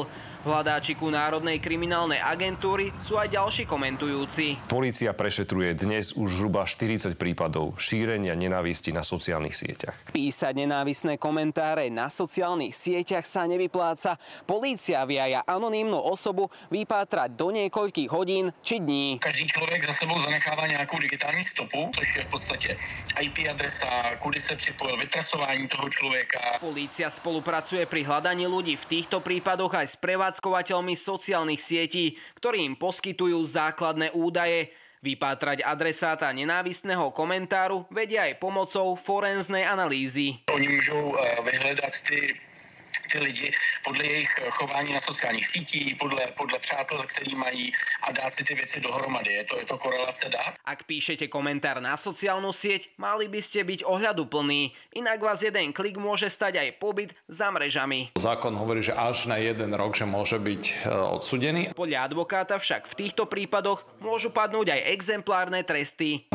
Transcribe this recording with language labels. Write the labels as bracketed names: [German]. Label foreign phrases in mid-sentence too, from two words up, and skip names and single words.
[Slovak] V hľadáčiku Národnej kriminálnej agentúry sú aj ďalší komentujúci. Polícia prešetruje dnes už zhruba 40 prípadov šírenia nenávisti na sociálnych sieťach. Písať nenávistné komentáre na sociálnych sieťach sa nevypláca. Polícia vie aj anonymnú osobu vypátrať do niekoľkých hodín či dní. [Czech] Každý člověk za sebou zanechává nějakou digitální stopu, což je v podstatě IP adresa, kudy se připojil, vytrasování toho člověka. [Slovak] Polícia spolupracuje pri hľadaní ľudí v týchto prípadoch aj s prevádzkovateľmi sociálnych sietí, ktorí im poskytujú základné údaje. Vypátrať adresáta nenávistného komentáru vedia aj pomocou forenznej analýzy. [Czech] Oni můžou vyhledat ty lidi podle jejich chování na sociálních sítích, podle přátel, který mají a dát si ty věci dohromady. Je to korelace dat. [Slovak] Ak píšete komentár na sociálnu sieť, mali by ste byť ohľaduplní. Inak vás jeden klik môže stať aj pobyt za mrežami. Zákon hovorí, že až na 1 rok, že môže byť odsúdený. Podľa advokáta však v týchto prípadoch môžu padnúť aj exemplárne tresty.